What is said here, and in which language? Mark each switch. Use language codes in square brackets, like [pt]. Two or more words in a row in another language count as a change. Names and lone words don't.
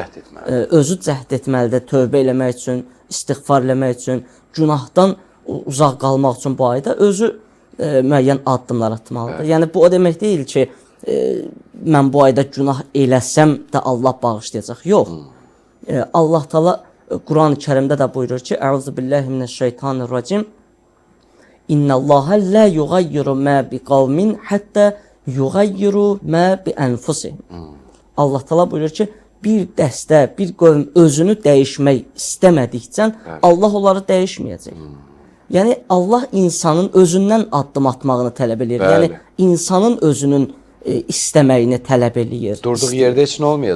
[az] Özü cəhd etməlidir tövbə eləmək üçün, istiğfar eləmək üçün, günahdan uzaq qalmaq üçün bu ayda özü müəyyən addımlar atmalıdır. Yəni, bu o demək deyil ki, mən bu ayda günah eləsəm də Allah bağışlayacaq. Yox. Allah Taala Quran-ı Kərimdə də buyurur ki, [ar] أعوذ بالله من الشيطان الرجيم. إن الله لا يغير ما بقوم حتى يغيروا ما بأنفسهم. [az] Allah Taala buyurur ki, bir dəstə, bir qövm özünü dəyişmək istəmədikcə Allah onları dəyişməyəcək. Yəni Allah insanın özündən addım atmağını tələb edir. Yəni insanın özünün istəməyini tələb eləyir. Durduğu yerdə heç nə olmayacaq.